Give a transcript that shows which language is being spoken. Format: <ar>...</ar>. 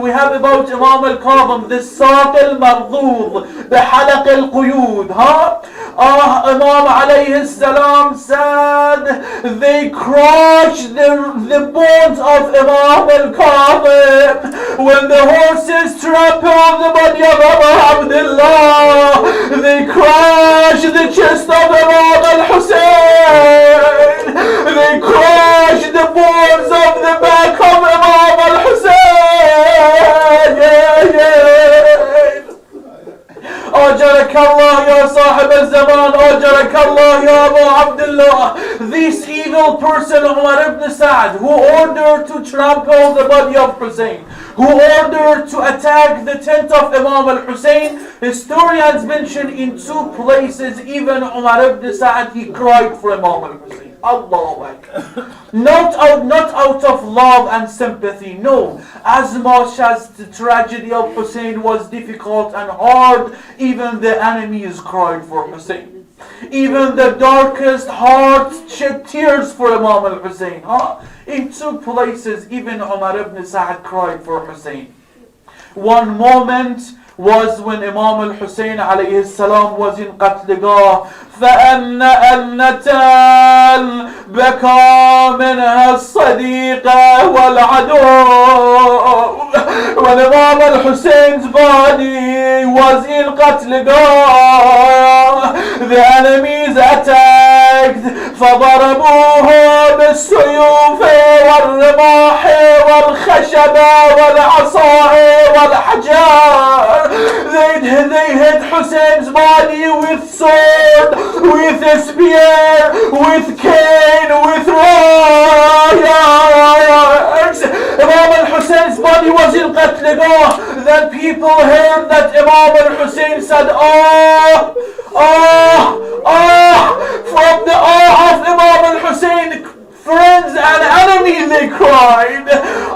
<en>We have about Imam al-Kadhim, the saq al-mardud, the halaq al-quyud, Imam alayhi salam said, they crushed the bones of Imam al-Kadhim when the horses trampled the body of Abu Abdullah. They crushed the chest of Imam al-Hussain. They crushed the bones of the back of Imam al-Hussain.</en> <ar>أجرك الله يا صاحب الزمان. أجرك الله يا أبو عبد الله.</ar> <en>This evil person, Umar ibn Sa'd, who ordered to trample the body of Hussein, who ordered to attack the tent of Imam al-Hussein, historians mention in 2 places, even Umar ibn Sa'd, he cried for Imam al-Hussein. Allahu Akbar. Not out of love and sympathy, no. As much as the tragedy of Hussein was difficult and hard, even the enemies cried for Hussein. Even the darkest hearts shed tears for Imam al-Hussein. In 2 places, even Umar ibn Sa'd cried for Hussein. One moment was when Imam al-Hussein alayhi salam was in Qatligah.</en> <ar>فأن أنة بكى منها الصديق والعدو.</ar> <en>When Imam al-Hussein's body was in Qatligah, the enemies attacked.</en> <ar>فضربوه بالسيوف والرماح والخشب والعصا والحجار.</ar> <en>They hit Hussein's body with sword, with a spear, with cane, with rocks. Imam al-Hussein's body was in Qatligah. Then people heard that Imam al-Hussein said, from the of Imam al-Hussein, friends and enemies, they cried.</en>